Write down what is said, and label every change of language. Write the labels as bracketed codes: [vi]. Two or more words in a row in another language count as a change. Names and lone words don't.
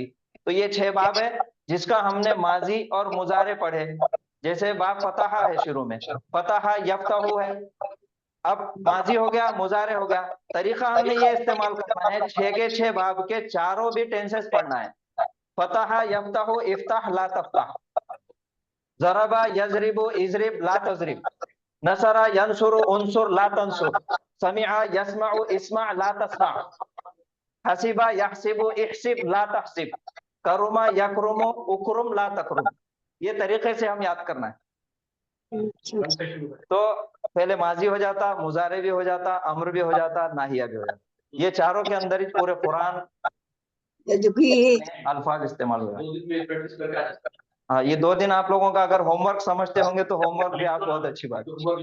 [hi] तो ये 6 बाब है जिसका हमने माजी और मुजारे पढ़े। जैसे बाब फतहा है, शुरू में [ar] فتح يفتح [hi] है, अब माजी हो गया, मुजारे हो गया। तरीका हमने ये इस्तेमाल करना है, 6 के 6 बाब के चारों भी टेंसेस पढ़ना है। [ar] فتح يفتح افتح لا تفتح، ضرب يضرب اضرب لا تضرب، نصر ينصر انصر لا تنصر، سمع يسمع اسمع لا تسمع، حسب يحسب احسب لا تحسب، كرم يكرم اكرم لا تكرم. [hi] ये तरीके से हम याद करना है। तो पहले माजी हो जाता, मुजारे भी हो जाता, अम्र भी हो जाता, नाहिया भी हो जाता। ये चारों के अंदर ही पूरे कुरान अल्फाज इस्तेमाल हुआ। हाँ, ये 2 दिन आप लोगों का अगर होमवर्क समझते होंगे तो होमवर्क भी आप बहुत अच्छी बात है।